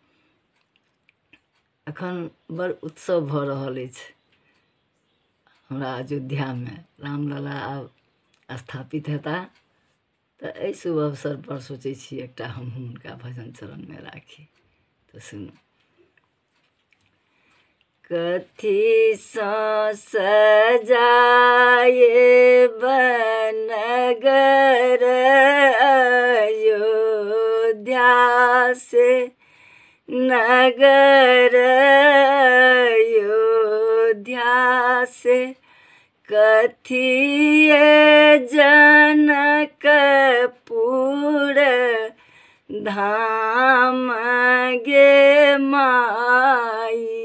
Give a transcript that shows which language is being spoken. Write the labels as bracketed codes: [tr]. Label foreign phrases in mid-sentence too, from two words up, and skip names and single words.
[mai] अखन बड़ उत्सव भ रहल अछि हमरा अयोध्या में। रामलला आब स्थापित हेता तऽ एहि शुभ अवसर पर सोचै छी एकटा हम हुनका भजन चरण में राखी। तऽ सुनू। कथी सँ सजाए बनगर अयोध्या से, नगर अयोध्या से, कथिए जनकपुर धाम गे माई।